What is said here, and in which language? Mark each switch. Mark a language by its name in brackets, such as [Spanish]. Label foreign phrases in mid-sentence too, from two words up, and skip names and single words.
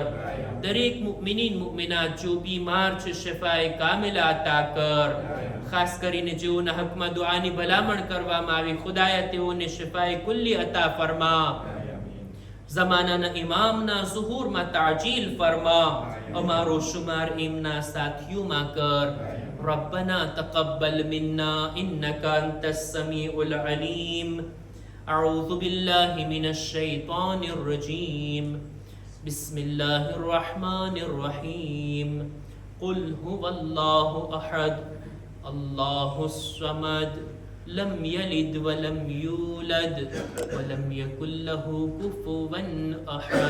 [Gujarati] દરેક મુમિનીન મુમિનાત જો બીમાર છે શિફાએ કામિલા અતા કર. ખાસ કરીને જેઓના હકમાં દુઆની ભલામણ કરવામાં આવી, ખુદાયા તેઓને શિફાએ કુલ્લી અતા ફરમા. ઝમાનાના ઇમામના ઝુહૂરમાં તાજીલ ફરમા. અમારો શુમાર એમના સાથીઓમાં કર. [Arabic] ربنا تقبل منا إنك أنت السميع العليم. أعوذ بالله من الشيطان الرجيم. بسم الله الرحمن الرحيم. قل هو الله أحد الله الصمد لم يلد ولم يولد ولم يكن له كفوا أحد.